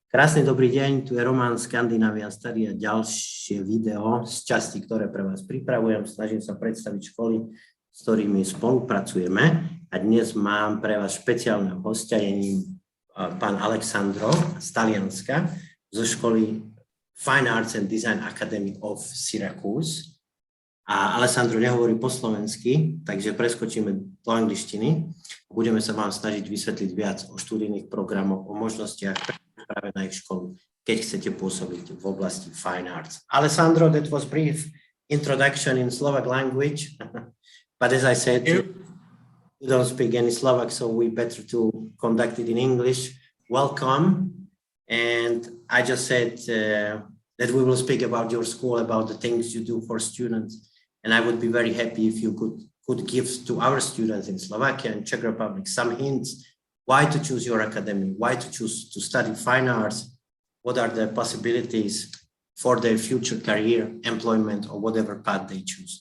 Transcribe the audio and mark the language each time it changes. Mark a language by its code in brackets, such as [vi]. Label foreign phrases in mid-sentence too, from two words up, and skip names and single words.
[sk] Krásny dobrý deň, tu je Roman Skandinavian Study a ďalšie video z časti, ktoré pre vás pripravujem. Snažím sa predstaviť školy, s ktorými spolupracujeme. A dnes mám pre vás špeciálneho hostia, je ním pán Alessandro z Talianska, zo školy Fine Arts and Design Academy of Syracuse. A Alessandro nehovorí po slovensky, takže preskočíme do angličtiny. Budeme sa vám snažiť vysvetliť viac o študijných programoch, o možnostiach práve na ich školu, keď chcete pôsobiť v oblasti [en] Fine Arts. Alessandro, that was brief introduction in Slovak language, but as I said, you don't speak any Slovak, so we better to conduct it in English. Welcome, and I just said that we will speak about your school, about the things you do for students, and I would be very happy if you could give to our students in Slovakia and Czech Republic some hints why to choose your academy, why to choose to study fine arts, what are the possibilities for their future career, employment, or whatever path they choose.